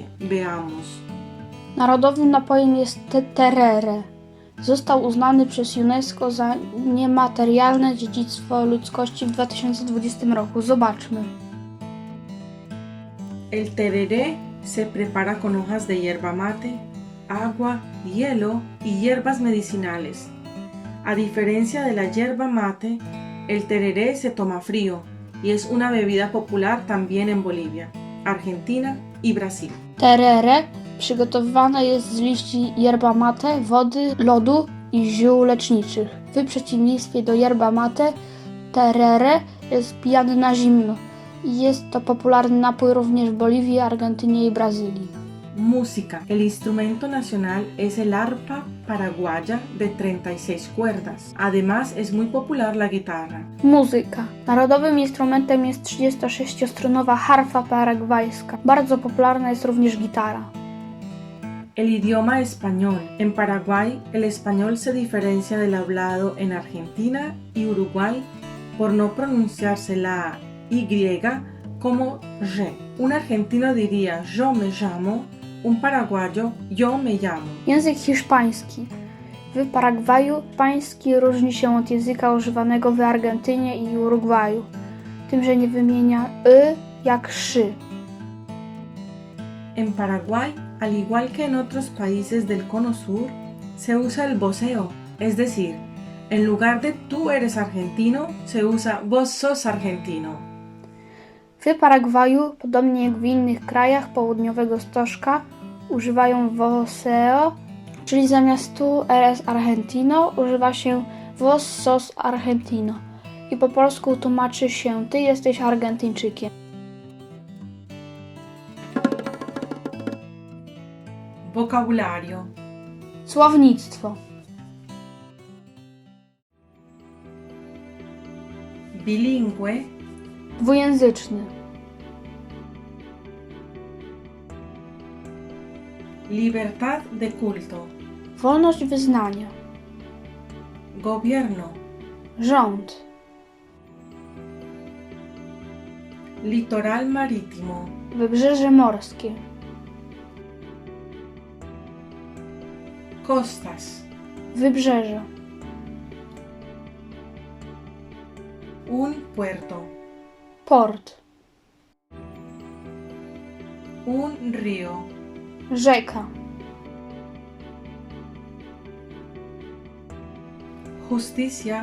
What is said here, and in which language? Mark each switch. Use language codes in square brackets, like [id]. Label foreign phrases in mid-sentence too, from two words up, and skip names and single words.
[es] Veamos. [pl] Narodowym napojem jest tereré. Został uznany przez UNESCO za niematerialne dziedzictwo ludzkości w 2020 roku. Zobaczmy. [es] El tereré se prepara con hojas de hierba mate, agua, hielo y hierbas medicinales. A diferencia de la hierba mate, el tereré se toma frío y es una bebida popular también en Bolivia, Argentina y Brasil. [pl] Tereré przygotowywane jest z liści [es] yerba mate, [pl] wody, lodu i ziół leczniczych. W przeciwieństwie do [es] yerba mate, [pl] tereré jest pijany na zimno i jest to popularny napój również w Boliwii, Argentynie i Brazylii. [es] Música. El instrumento nacional es el arpa paraguaya de 36 cuerdas. Además, es muy popular la guitarra. [pl] Muzyka. Narodowym instrumentem jest 36-strunowa harfa paragwajska. Bardzo popularna jest również gitara. [es] El idioma español. En Paraguay, el español se diferencia del hablado en Argentina y Uruguay por no pronunciarse la Y como R. Un argentino diría yo me llamo, un paraguayo yo me llamo. [pl] Język hiszpański. W Paragwaju hiszpański różni się od języka używanego w Argentynie i Urugwaju, tym, że nie wymienia jak szy. [es] En Paraguay, al igual que en otros países del Cono Sur, se usa el voseo, es decir, en lugar de tú eres argentino, se usa vos sos argentino. [pl] W Paragwaju, podobnie jak w innych krajach południowego stożka, używają voseo, czyli zamiast [es] tú eres argentino [pl] używa się [es] vos sos argentino [pl] i po polsku tłumaczy się ty jesteś Argentyńczykiem. [es] Vocabulario. [pl] Słownictwo. [es] Bilingüe. [pl] Dwujęzyczny. [es] Libertad de culto. [pl] Wolność wyznania. [es] Gobierno. [pl] Rząd. [es] Litoral marítimo. [pl] Wybrzeże morskie. [es] Costas. [pl] Wybrzeże. [es] Un puerto. [pl] Port. [es] Un río. [pl] Rzeka. [es] Justicia.